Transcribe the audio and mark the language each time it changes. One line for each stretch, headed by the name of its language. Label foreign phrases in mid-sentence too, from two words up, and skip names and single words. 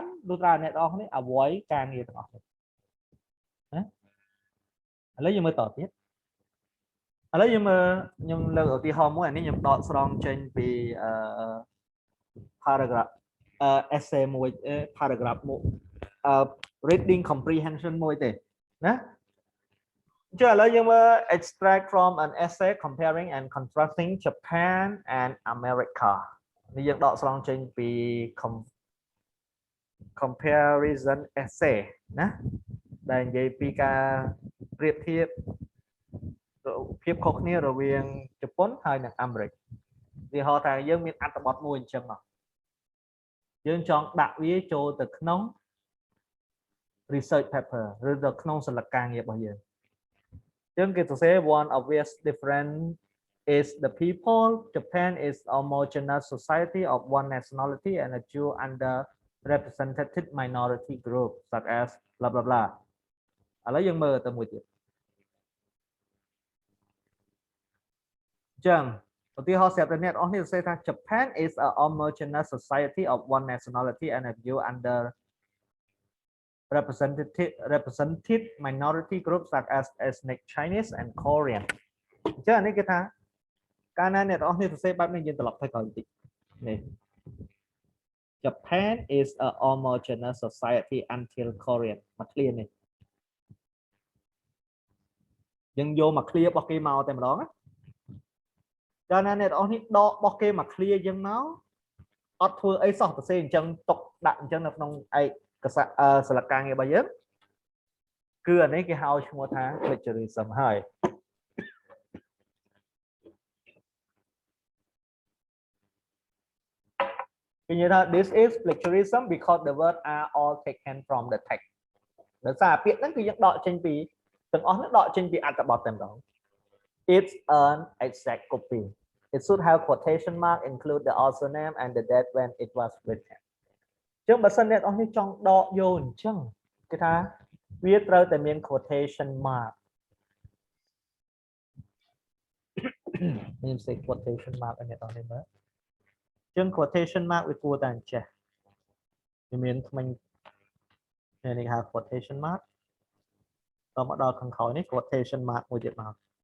Khmer: លុះត្រាអ្នកទាំងអស់គ្នា avoid ការងារទាំងអស់គ្នាណាឥឡូវយើងមើលតទៀត ឥឡូវយើងមើលខ្ញុំលើកឧទាហរណ៍មួយអានេះខ្ញុំដកស្រង់ចេញពី
English: paragraph essay
Khmer: មួយ paragraph មួយ
English: reading comprehension
Khmer: មួយទេណាអញ្ចឹងឥឡូវយើងមើល
English: extract from an essay comparing and contrasting Japan and America
Khmer: នេះយើងដកស្រង់ចេញពី
English: comparison essay
Khmer: ណាដែលនិយាយពីការប្រៀបធៀបភាពខុសគ្នារវាងជប៉ុនហើយនិង អាមេរិកវាហៅថាយើងមានអត្ថបទមួយអញ្ចឹងមកយើងចង់ដាក់វាចូលទៅក្នុង
English: research paper
Khmer: ឬទៅក្នុងសន្លឹកការងាររបស់យើងអញ្ចឹងគេសរសេរ
English: one obvious difference is the people Japan is a homogeneous society of one nationality and a few underrepresented minority group such as blah blah blah
Khmer: ឥឡូវយើងមើលទៅមួយទៀត ចឹងឧទាហរណ៍ស្រាប់តែអ្នកនរអស់នេះសរសេរថា
English: Japan is a homogeneous society of one nationality and a few represented minority groups such as ethnic Chinese and Korean
Khmer: អញ្ចឹងអានេះគេថាកាលណាអ្នកនរអស់នេះសរសេរបែបនេះយើងត្រឡប់ទៅក្រោយបន្តិចនេះ
English: Japan is a homogeneous society until Korean
Khmer: មកឃ្លានេះយើងយកមកឃ្លារបស់គេមកតែម្ដងណាកាលណាអ្នកនរអស់នេះដករបស់គេមកឃ្លាយើងមកអត់ធ្វើអីសោះសរសេរអញ្ចឹងຕົកដាក់អញ្ចឹងនៅក្នុងឯកសារសន្លឹកការងាររបស់យើងគឺអានេះគេហៅឈ្មោះថា plagiarism ហើយ គេនិយាយថា
English: this is plagiarism because the words are all taken from the text
Khmer: ដោយសារពាក្យហ្នឹងគឺយើងដកចេញពីទាំងអស់ហ្នឹងដកចេញពីអត្ថបទតែម្ដង
English: it's an exact copy it should have quotation mark include the author name and the date when it was written
Khmer: អញ្ចឹងបើសិនអ្នកនរនេះចង់ដកយកអញ្ចឹងគេថាវាត្រូវតែមាន
English: quotation mark
Khmer: មានសេ
English: quotation mark
Khmer: ឲ្យអ្នកនរនេះមើលអញ្ចឹង
English: quotation mark
Khmer: វាគួរតែអញ្ចេះវាមានថ្មិញនេះហៅ
English: quotation mark
Khmer: តមកដល់ខាងក្រោយនេះ
English: quotation mark
Khmer: មួយទៀតមក